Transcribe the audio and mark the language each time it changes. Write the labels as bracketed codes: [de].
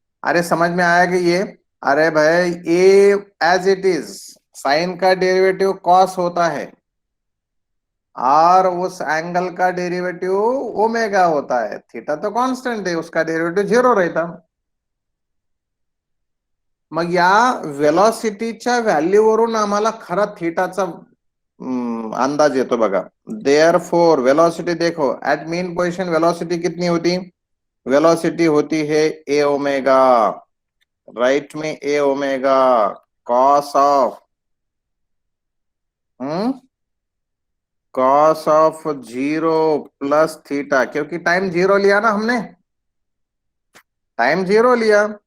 [hi] अरे समझ में आया कि ये? अरे भाई, [en] ए as it is, [hi] साइन का डेरिवेटिव कॉस होता है और उस एंगल का डेरिवेटिव ओमेगा होता है। थीटा तो कांस्टेंट है, उसका डेरिवेटिव 0 रहता। [mr] मग या वेलॉसिटीच्या व्हॅल्यूवरून आम्हाला खरा थीटाचा अंदाज येतो बघा। [hi] देयर फोर वेलोसिटी देखो, एट मीन पोजिशन वेलोसिटी कितनी होती? वेलोसिटी होती है ए ओमेगा, राइट में ए omega cos of cos of 0 plus theta, क्योंकि टाइम 0 लिया ना हमने, टाइम 0 लिया।